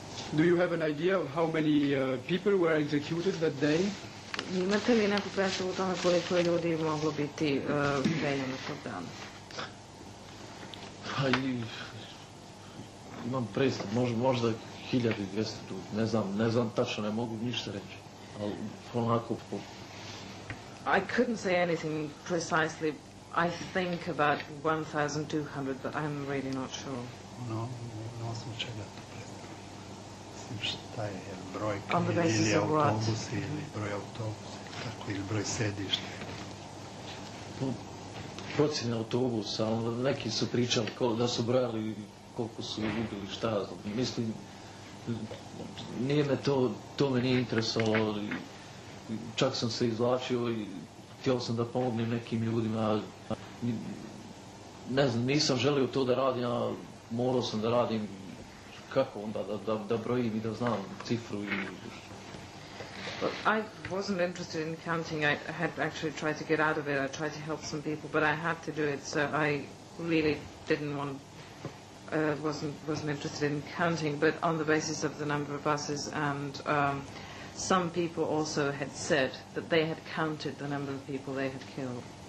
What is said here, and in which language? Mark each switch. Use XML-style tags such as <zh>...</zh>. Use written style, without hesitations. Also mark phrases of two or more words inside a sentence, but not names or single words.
<en>Do you have an idea of how many people were executed that day?</en> <sr>Imate li neku predstavu o tome koliko je ljudi moglo biti ubijeno tog dana? Pa imam predstav, možda 1200 ljudi, ne znam tačno, ne mogu ništa reći, ali onako</sr> <en>I couldn't say anything precisely. I think about 1,200, but I'm really not sure.</en> <sr>No, na osnovu čega to predstavlja? Mislim, šta je brojka</sr> <en>On the basis</en> <sr>ili</sr> <en>of what?</en> <sr>autobusi, ili broj autobusa, tako, ili broj sedišta. procjene autobusa, onda neki su pričali da su brojali koliko su ubili, šta, mislim, nije me to me nije interesovalo, čak sam se izvlačio i htio sam da pomognem nekim ljudima, ne znam, nisam želio to da radim, a morao sam da radim, kako onda, da brojim i da znam cifru i...</sr> <en>Well, I wasn't interested in counting. I had actually tried to get out of it. I tried to help some people, but I had to do it, so I really didn't want, wasn't interested in counting, but on the basis of the number of buses, and some people also had said that they had counted the number of people they had killed.</en>